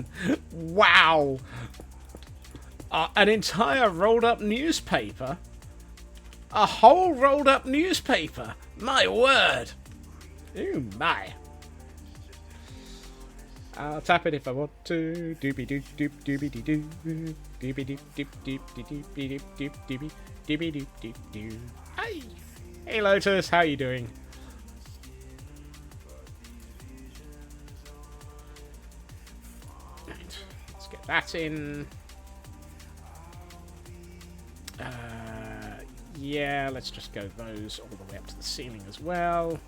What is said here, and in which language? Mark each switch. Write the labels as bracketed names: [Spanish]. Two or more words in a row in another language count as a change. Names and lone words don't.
[English] Wow. An entire rolled up newspaper? A whole rolled up newspaper? My word. Ooh, my. I'll tap it if I want to. Doobie doop doop doobie doo doo. Doobie doop doop doop doop doop doop doobie doobie doop doop doo. Hi. Hey Lotus, how you doing? Right, let's get that in. Yeah, let's just go those all the way up to the ceiling as well.